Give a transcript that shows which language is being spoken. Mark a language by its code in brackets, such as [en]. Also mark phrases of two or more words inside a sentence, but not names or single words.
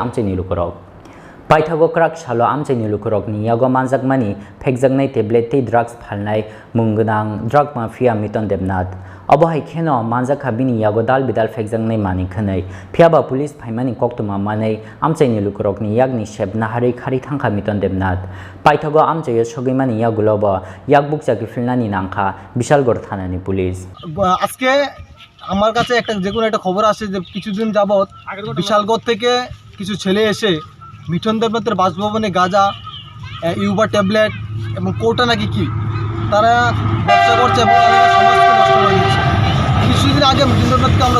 [trp] amchaini lukurok Paithago krak salo amchaini lukurokni yago manjakmani phekjaknai tablet tei drugs phalnai munggonang [en] drug mafia [trp] Miton Debnath abohai kheno manjakha bini yago dal bidal phekjaknai mani khanai phiaba police phaimani koktuma manei amchaini lukurokni yagni shebna hari khari thangkha Miton Debnath Paithago amchaio soguimani yagulobo yakbuk chaki philnani nangkha Bishalgarh thanani police [bn] আজকে আমার কাছে একটা খবর আসে যে কিছুদিন যাবত বিশালগড় থেকে কিছু ছেলে এসে মিঠন দেবনাথের বাসভবনে গাঁজা ইউবা ট্যাবলেট এবং কোটা নাকি কি তারা ব্যবসা করছে এবং এলাকার সমাজকে নষ্ট করে দিচ্ছে কিছুদিন আগে মিঠন দেবনাথকে আমরা